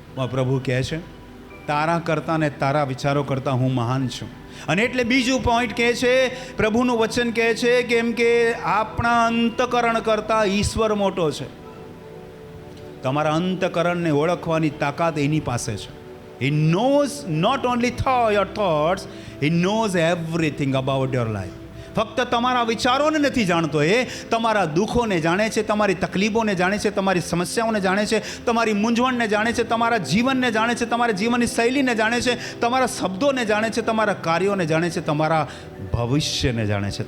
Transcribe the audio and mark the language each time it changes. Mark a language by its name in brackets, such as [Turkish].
[Gujarati] પ્રભુ કહે છે તારા કરતાં ને તારા વિચારો કરતાં હું મહાન છું. અને એટલે બીજું પોઈન્ટ કહે છે, પ્રભુનું વચન કહે છે કેમ કે આપણા અંતકરણ કરતાં ઈશ્વર મોટો છે. તમારા અંતકરણને ઓળખવાની તાકાત એની પાસે છે. [English] He knows not only your thoughts, he knows everything about your life. [Gujarati] ફક્ત તમારા વિચારોને નથી જાણતો, એ તમારા દુઃખોને જાણે છે, તમારી તકલીફોને જાણે છે, તમારી સમસ્યાઓને જાણે છે, તમારી મૂંઝવણને જાણે છે, તમારા જીવનને જાણે છે, તમારા જીવનની શૈલીને જાણે છે, તમારા શબ્દોને જાણે છે, તમારા કાર્યોને જાણે છે, તમારા ભવિષ્યને જાણે છે.